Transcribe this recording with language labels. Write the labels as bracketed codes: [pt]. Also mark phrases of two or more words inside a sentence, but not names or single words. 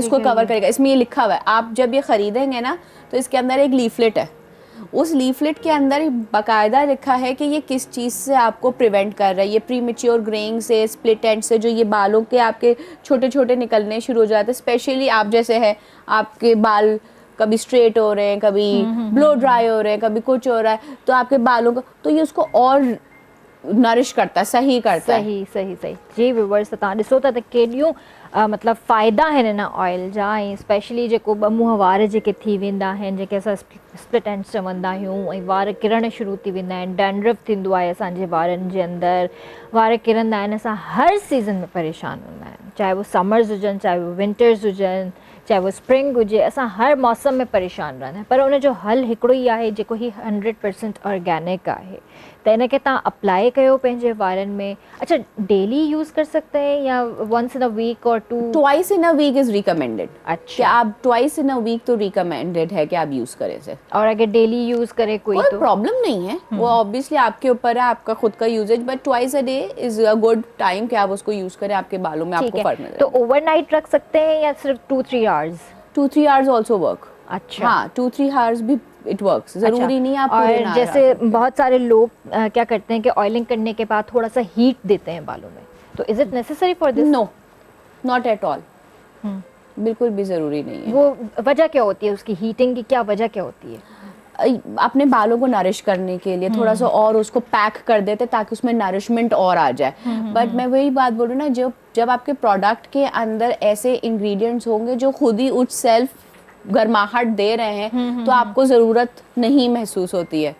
[hi] इसको कवर करेगा, इसमें ये लिखा हुआ है, आप जब ये खरीदेंगे ना तो इसके अंदर एक लीफलेट है, उस लीफलेट के अंदर बाकायदा लिखा है कि ये किस चीज़ से आपको प्रिवेंट कर रहा है, ये [en] premature greying [hi] से, [en] split end [hi] से, जो ये बालों के आपके छोटे छोटे निकलने शुरू हो जाते हैं, स्पेशली आप जैसे है आपके बाल कभी स्ट्रेट हो रहे हैं, कभी [en] blow dry [hi] हो रहे हैं, कभी कुछ हो रहा है, तो आपके बालों को तो ये उसको और नरिश करता है, सही करता है। [sd] सही सही सही जी व्यूअर्स तव्हां ॾिसो था त केॾियूं मतलब फ़ाइदा आहिनि हिन ऑयल जा, ऐं स्पेशली जेको ॿ मुंहं वार जेके थी वेंदा आहिनि, जेके असां [en] split ends [sd] चवंदा आहियूं, ऐं वार किरण शुरू थी वेंदा आहिनि, डैंड्रफ थींदो आहे असांजे वारनि जे अंदरि, वार किरंदा आहिनि, असां हर सीज़न में परेशान हूंदा आहियूं, चाहे वो समर्स हुजनि, चाहे वो विंटर्स हुजनि, चाहे वो स्प्रिंग हुजे, असां हर मौसम में परेशान रहंदा आहियूं, पर उन जो हल हिकिड़ो ई आहे जेको ही 100% ऑर्गेनिक आहे, त इनखे तव्हां अप्लाई कयो पंहिंजे वारनि में। [hi] अच्छा [en] daily use [hi] कर सकते हैं या [en] once in a week or two? twice in a week is recommended. [hi] अच्छा कि आप [en] twice in a week [hi] तो रिकमेंडेड है कि आप यूज़ करें इसे। और अगर [en] daily use [hi] करे कोई तो प्रॉब्लम नहीं है, वो ऑब्वियसली आपके ऊपर है, आपका खुद का यूजेज, [en] but twice a day is a good time [hi] कि आप उसको यूज़ करें, आपके बालों में आपको फर्क मिले। तो ओवरनाइट रख सकते हैं या सिर्फ 2-3 आवर्स? [en] 2-3 hours also work. [hi] अच्छा हाँ 2-3 आवर्स भी [en] it works, [hi] जरूरी नहीं आप पूरे ना। और जैसे बहुत सारे लोग क्या करते हैं कि ऑयलिंग करने के बाद थोड़ा सा हीट देते हैं बालों में, तो [en] is it necessary for this? no not at all, [hi] बिल्कुल भी जरूरी नहीं है। वो वजह क्या होती है उसकी हीटिंग की, क्या वजह क्या होती है? अपने बालों को नरिश करने के लिए थोड़ा सा और उसको पैक कर देते ताकि उसमें नरिशमेंट और आ जाए। बट मैं वही बात बोल रही हूँ ना, जब आपके प्रोडक्ट के अंदर ऐसे इंग्रेडिएंट्स होंगे जो खुद ही उस सेल्फ गर्माहट दे रहे हैं, तो आपको ज़रूरत नहीं महसूस होती है।